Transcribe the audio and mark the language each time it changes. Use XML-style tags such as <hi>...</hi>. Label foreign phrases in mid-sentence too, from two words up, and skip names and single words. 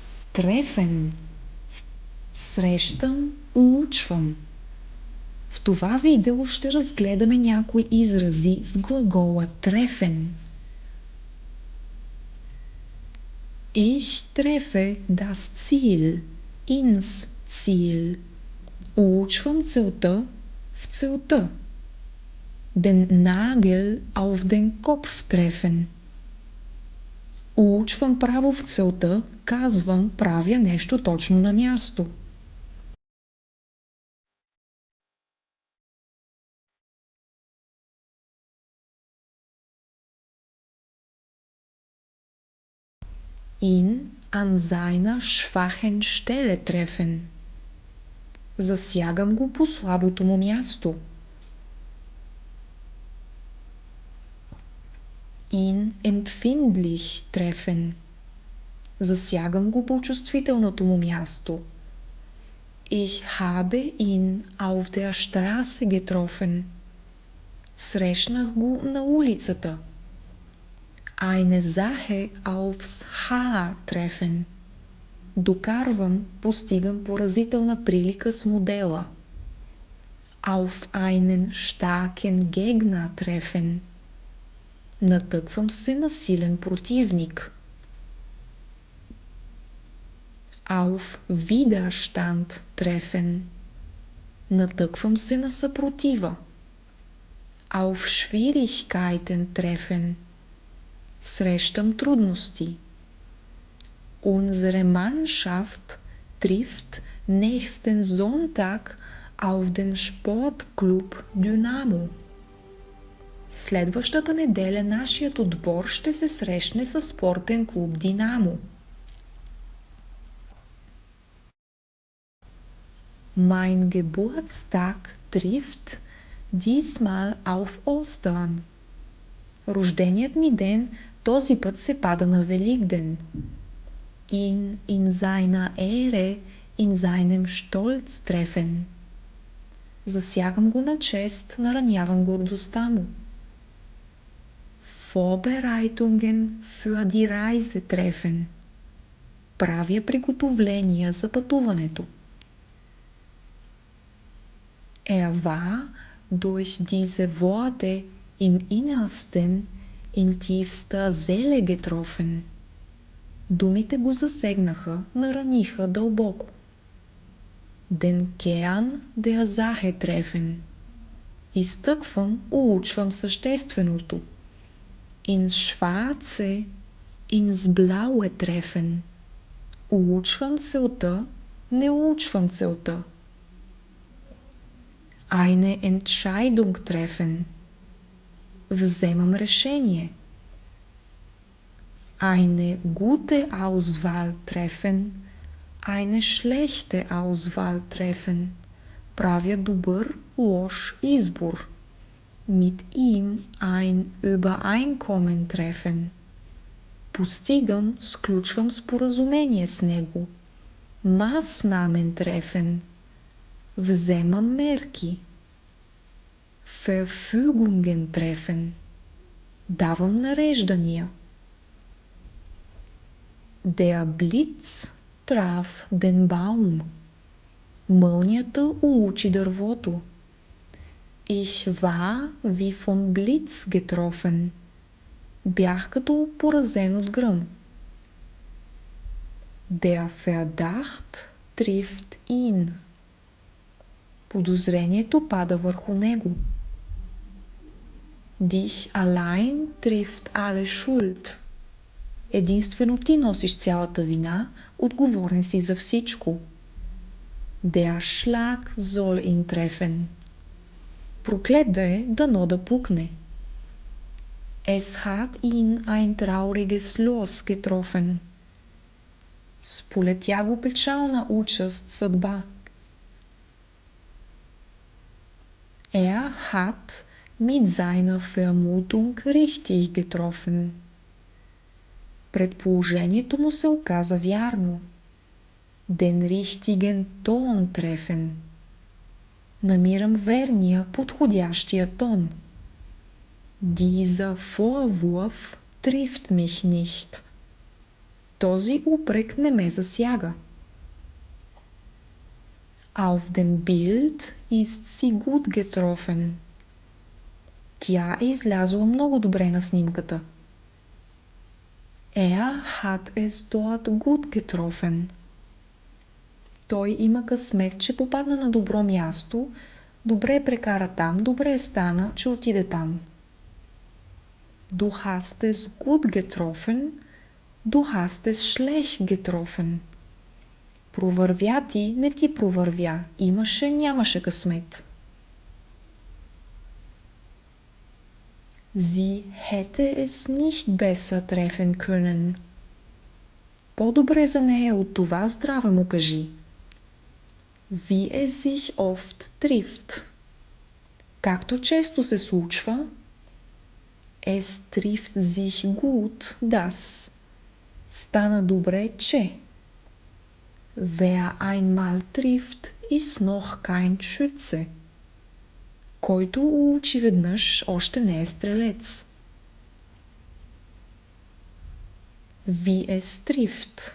<de>Treffen.</de> <bg>Срещам, улучвам. В това видео ще разгледаме някои изрази с глагола treffen.</bg> <de>Ich treffe das Ziel, ins Ziel.</de> <bg>Улучвам целта в целта.</bg> <de>Den Nagel auf den Kopf treffen.</de> <bg>Улучвам право в целта, казвам, правя нещо точно на място.</bg> <de>Ihn an seiner schwachen Stelle treffen.</de> <bg>Засягам го по слабото му място.</bg> <de>Ihn empfindlich treffen.</de> <bg>Засягам го по чувствителното му място.</bg> <de>Ich habe ihn auf der Straße getroffen.</de> <bg>Срещнах го на улицата.</bg> <de>Eine Sache aufs Haar treffen.</de> <bg>Докарвам, постигам поразителна прилика с модела.</bg> <de>Auf einen starken Gegner treffen.</de> <bg>Натъквам се на силен противник.</bg> <de>Auf Widerstand treffen.</de> <bg>Натъквам се на съпротива.</bg> <de>Auf Schwierigkeiten treffen.</de> <bg>Срещам трудности.</bg> <de>Unsere Mannschaft trifft nächsten Sonntag auf den Sportclub Dynamo.</de> <bg>Следващата неделя нашият отбор ще се срещне със спортен клуб Динамо.</bg> <de>Mein Geburtstag trifft diesmal auf Ostern.</de> <bg>Рожденият ми ден този път се пада на Великден.</bg> <de>In seiner Ehre, in seinem Stolz treffen.</de> <bg>Засягам го на чест, наранявам гордостта му.</bg> <de>Vorbereitungen für die Reise treffen.</de> <bg>Правя приготовления за пътуването.</bg> <de>Er war durch diese Worte im Innersten in tiefster Seele getroffen.</de> <bg>Думите го засегнаха, нараниха дълбоко.</bg> <de>Den Kern der Sache treffen.</de> <bg>Изтъквам, улучвам същественото.</bg> <de>Ins Schwarze, ins Blaue treffen.</de> <bg>Улучвам целта, не улучвам целта.</bg> <de>Eine Entscheidung treffen.</de> <bg>Вземам решение.</bg> <de>Eine gute Auswahl treffen. Eine schlechte Auswahl treffen.</de> <bg>Правя добър, лош избор.</bg> <de>Mit ihm ein Übereinkommen treffen.</de> <bg>Постигам, сключвам споразумение с него.</bg> <de>Maßnahmen treffen.</de> <bg>Вземам мерки.</bg> <de>Verfügungen treffen.</de> <bg>Давам нареждания.</bg> <de>Der Blitz traf den Baum.</de> <bg>Мълнията улучи дървото.</bg> <de>Ich war wie von Blitz getroffen.</de> <bg>Бях като поразен от гръм.</bg> <de>Der Verdacht trifft ihn.</de> <bg>Подозрението пада върху него.</bg> <de>Dich allein trifft alle Schuld.</de> <bg>Единствено ти носиш цялата вина, отговорен си за всичко.</bg> <de>Der Schlag soll ihn treffen.</de> <bg>Проклет да е, дано да пукне.</bg> <de>Es hat ihn ein trauriges Los getroffen.</de> <bg>Сполетя го печална участ, съдба.</bg> <de>Er hat mit seiner Vermutung richtig getroffen.</de> <bg>Предположението му се оказа вярно.</bg> <de>Den richtigen Ton treffen.</de> <bg>Намирам верния, подходящия тон.</bg> <de>Dieser Vorwurf trifft mich nicht.</de> <bg>Този упрек не ме засяга.</bg> <de>Auf dem Bild ist sie gut getroffen.</de> <bg>Тя е излязла много добре на снимката.</bg> <de>Er hat es dort gut getroffen.</de> <bg>Той има късмет, че попадна на добро място, добре прекара там, добре стана, че отиде там.</bg> <de>Du hast es gut getroffen, du hast es schlecht getroffen.</de> <bg>Провървя ти, не ти провървя. Имаше, нямаше късмет.</bg> <de>Sie hätte es nicht besser treffen können.</de> <bg>По-добре за нея от това здраве му кажи.</bg> <de>Wie es sich oft trifft.</de> <bg>Както често се случва,</bg> <de>es trifft sich gut, das.</de> <bg>Стана добре, че.</bg> <de>Wer einmal trifft, ist noch kein Schütze.</de> <bg>Който учи веднъж, още не е стрелец.</bg> <de>Wie es trifft.</de>